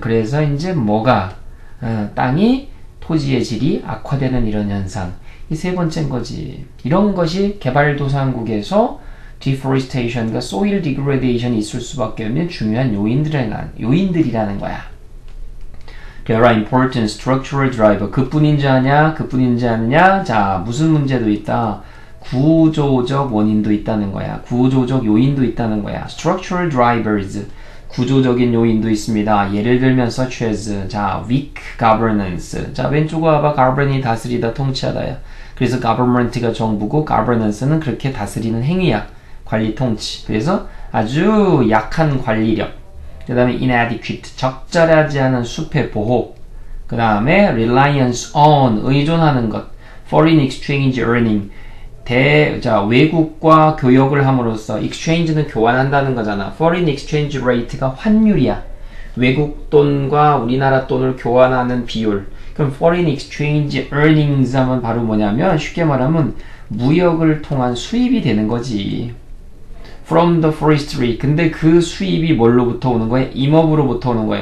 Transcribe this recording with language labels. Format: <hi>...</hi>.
<ko>그래서 이제 뭐가 땅이 토지의 질이 악화되는 이런 현상. 이 세 번째인 거지. 이런 것이 개발도상국에서 deforestation과 soil degradation이 있을 수밖에 없는 중요한 요인들이라는 거야.</ko> <en>There are important structural driver.</en> <ko>그뿐인지 아냐? 그뿐인지 아느냐? 자, 무슨 문제도 있다. 구조적 원인도 있다는 거야. 구조적 요인도 있다는 거야.</ko> <en>Structural drivers.</en> <ko>구조적인 요인도 있습니다. 예를 들면</ko> <en>such as</en> <ko>자, weak governance. 자, 왼쪽으로 와봐. govern이 다스리다, 통치하다야. 그래서 government가 정부고 governance는 그렇게 다스리는 행위야. 관리, 통치. 그래서 아주 약한 관리력. 그 다음에 inadequate, 적절하지 않은 수패 보호. 그 다음에 reliance on, 의존하는 것.</ko> <en>foreign exchange earning,</en> <ko>자, 외국과 교역을 함으로써 exchange는 교환한다는 거잖아. foreign exchange rate가 환율이야. 외국 돈과 우리나라 돈을 교환하는 비율. 그럼</ko> <en>foreign exchange earnings</en> <ko>하면 바로 뭐냐면 쉽게 말하면 무역을 통한 수입이 되는 거지.</ko> <en>from the forestry.</en> <ko>근데 그 수입이 뭘로부터 오는 거야? 임업으로부터 오는 거야.</ko>